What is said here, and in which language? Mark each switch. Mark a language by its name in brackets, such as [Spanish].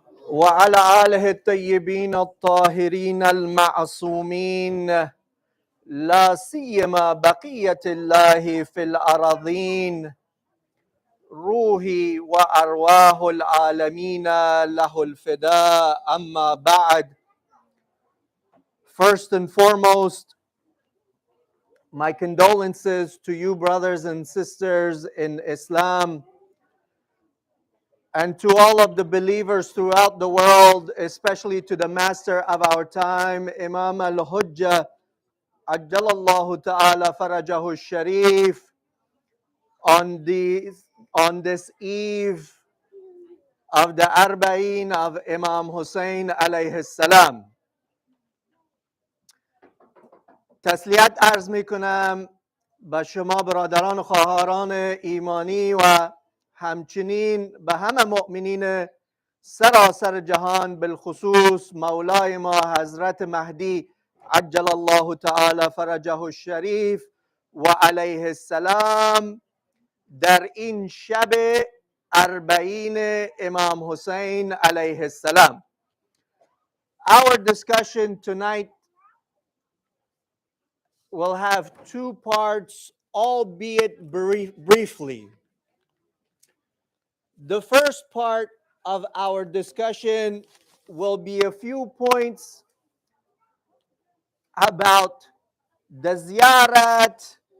[Arabic] وعلى آله الطيبين الطاهرين المعصومين لا سيما بقية الله في الأراضين روحي وأرواح العالمين له الفداء أما بعد. [English] First and foremost, my condolences to you, brothers and sisters in Islam, and to all of the believers throughout the world, especially to the master of our time, Imam al-Hujjah, [Arabic] Ajjalallahu ta'ala farajahu sharif, [English] on this eve of the Arbaeen of Imam Hussein alayhi salam. [Persian] تسلیت عرض می کنم به شما برادران و خواهران ایمانی و همچنین به همه مؤمنین سراسر جهان، بالخصوص مولای ما حضرت مهدی عجل الله تعالی فرجه الشریف و علیه السلام، در این شب اربعین امام حسین علیه السلام. [English] Our discussion tonight will have two parts, albeit briefly. The first part of our discussion will be a few points about the ziyarat